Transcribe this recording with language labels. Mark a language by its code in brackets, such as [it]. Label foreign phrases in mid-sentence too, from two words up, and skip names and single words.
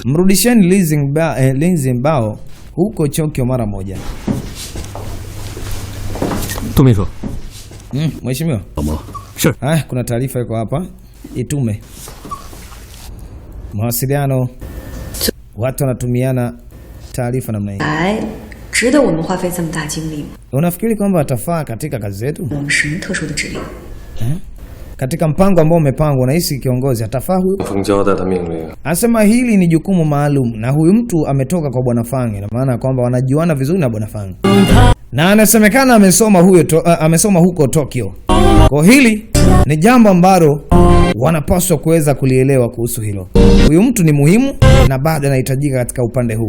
[sw] Mrudisheni Li Zhenbai huko Tokyo mara moja. [zh] 杜秘书， [sw] Mheshimiwa. [zh] 老猫是 [sw] Kuna taarifa iko hapa. Itume. Mawasiliano. Watu wanatumiana taarifa namna hii. [zh] 来值得我们花费这么大精力吗？ [sw] Unafikiri kwamba atafaa katika kazi zetu? [zh] 我们什么特殊的指令？ [sw] Katika mpango ambao umepangwa, unahisi kiongozi atafaa huyu? [zh] 风交代的命令， [sw] Anasema hili ni jukumu maalum na huyu mtu ametoka kwa Bwana Fang, ina maana kwamba wanajuana vizuri na Bwana Fang. Na anasemekana amesoma huko Tokyo. Kwa hili ni jambo ambalo wanapaswa kuweza kulielewa kuhusu hilo. Huyu mtu ni muhimu na bado anahitajika katika upande huu.